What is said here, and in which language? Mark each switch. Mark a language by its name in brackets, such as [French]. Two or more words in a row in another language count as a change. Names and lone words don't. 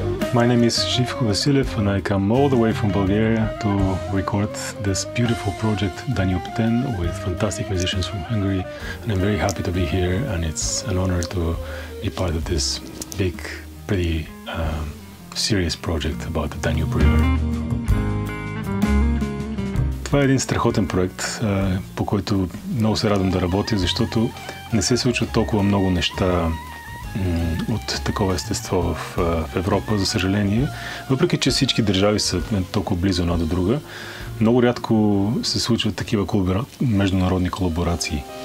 [English] My name is Živko Vasilev and I come all the way from Bulgaria to record this beautiful project Danube 10 with fantastic musicians from Hungary, and I'm very happy to be here, and it's an honor to be part of this big, pretty serious project about the Danube River. [Bulgarian] Това е един страхотен проект, по който много се радвам да работя, защото не се случват толкова много неща от такова естество в Европа, за съжаление. Въпреки че всички държави са толкова близо една до друга, много рядко се случват такива международни колаборации.